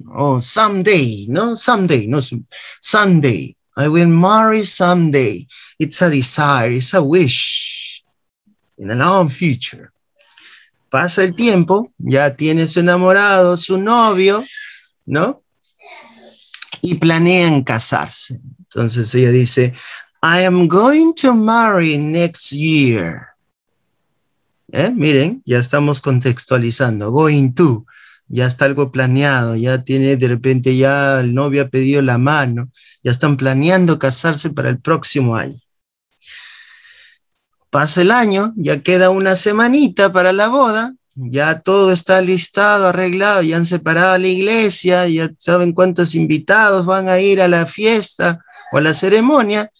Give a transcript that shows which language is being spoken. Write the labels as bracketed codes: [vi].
[en] Oh, someday, ¿no? Someday, no someday. I will marry someday. It's a desire, it's a wish. In the long future. [es] Pasa el tiempo, ya tiene su enamorado, su novio, ¿no? Y planean casarse. Entonces ella dice, [en] I am going to marry next year. [es] Miren, ya estamos contextualizando. Going to, ya está algo planeado, ya tiene, de repente ya el novio ha pedido la mano, ya están planeando casarse para el próximo año. Pasa el año, ya queda una semanita para la boda, ya todo está listado, arreglado, ya han separado la iglesia, ya saben cuántos invitados van a ir a la fiesta o a la ceremonia.